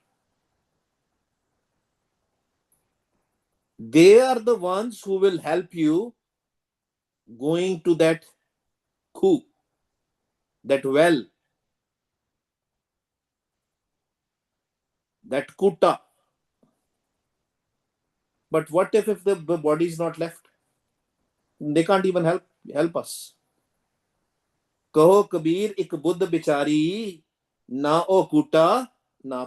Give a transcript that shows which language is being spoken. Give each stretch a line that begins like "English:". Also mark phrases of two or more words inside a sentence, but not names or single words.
English: They are the ones who will help you going to that khu, that well, that kuta. But what if the body is not left? They can't even help us.
Punjabi: ਕਹੁ ਕਬੀਰ, ਇਕ ਬੁਧਿ ਬੀਚਾਰੀ, ਨਾ ਓ ਕੁਤਾ,